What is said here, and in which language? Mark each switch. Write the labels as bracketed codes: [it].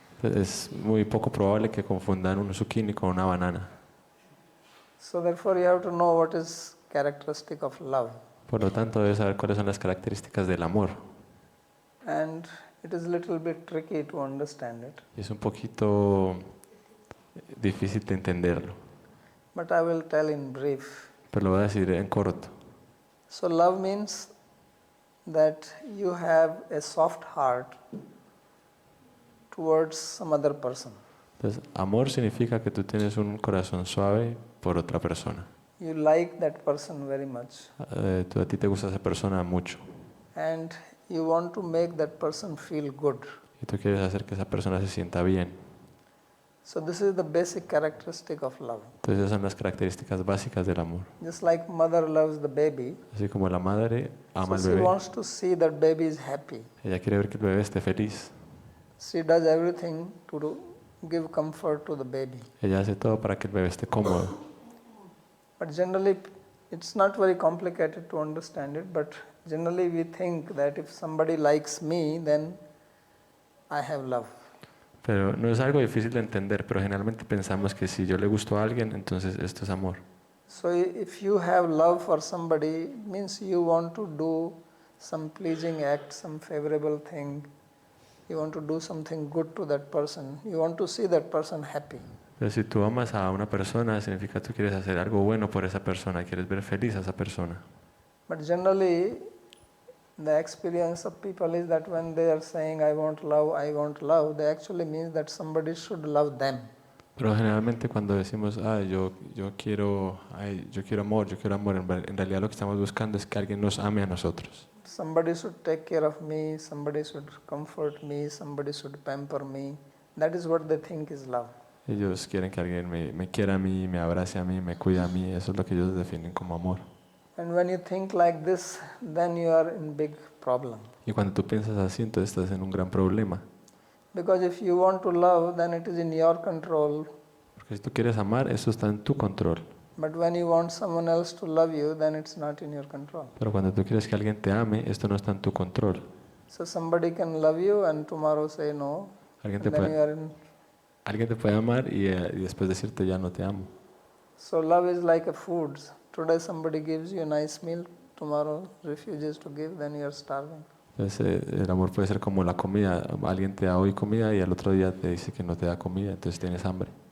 [es] Es muy poco probable que confundan un zucchini con una banana. [en] So therefore you have to know what is characteristic of love. [es] Por lo tanto, debes saber cuáles son las características del amor. [en] And it is a little bit tricky to understand it. [es] Y es un poquito difícil de entenderlo. [en] But I will tell in brief. [es] Pero lo voy a decir en corto. [en] So love means that you have a soft heart towards some other person. [es] Entonces, amor significa que tú tienes un corazón suave por otra persona. [en] You like that person very much. [es] A ti te gusta esa persona mucho. [en] And you want to make that person feel good. [es] Y tú quieres hacer que esa persona se sienta bien. [en] So this is the basic characteristic of love. [es] Entonces esas son las características básicas del amor. [en] Just like mother loves the baby, [es] Así como la madre ama al [en] she [es] bebé, [en] wants to see that baby is happy. [es] ella quiere ver que el bebé esté feliz. [en] She does everything to give comfort to the baby. [es] Ella hace todo para que el bebé esté cómodo. [en] But generally, it's not very complicated to understand it, but generally we think that if somebody likes me, then I have love. [es] Pero no es algo difícil de entender, pero generalmente pensamos que si yo le gusto a alguien, entonces esto es amor. [en] So if you have love for somebody, it means you want to do some pleasing act, some favorable thing. You want to do something good to that person. You want to see that person happy. [es] Pero si tú amas a una persona, significa que tú quieres hacer algo bueno por esa persona, quieres ver feliz a esa persona. [en] But generally, the experience of people is that when they are saying I want love, they actually means that somebody should love them. [es] Pero generalmente cuando decimos, yo quiero amor, en realidad lo que estamos buscando es que alguien nos ame a nosotros. [en] Somebody should take care of me, somebody should comfort me, somebody should pamper me. That is what they think is love. [es] Ellos quieren que alguien me quiera a mí, me abrace a mí, me cuide a mí. Eso es lo que ellos definen como amor. [en] And when you think like this, then you are in big problem. [es] Y cuando tú piensas así, entonces estás en un gran problema. [en] Because if you want to love, then it is in your control. [es] Porque si tú quieres amar, eso está en tu control. [en] But when you want someone else to love you, then it's not in your control. [es] Pero cuando tú quieres que alguien te ame, esto no está en tu control. [en] So somebody can love you and tomorrow say no. [es] Alguien [en] And then you are in. [es] Alguien te puede amar y después decirte ya no te amo. [en] So love is like a food. Today somebody gives you a nice meal, tomorrow refuses to give, then you are starving. [es] Entonces el amor puede ser como la comida. Alguien te da hoy comida y al otro día te dice que no te da comida, entonces tienes hambre.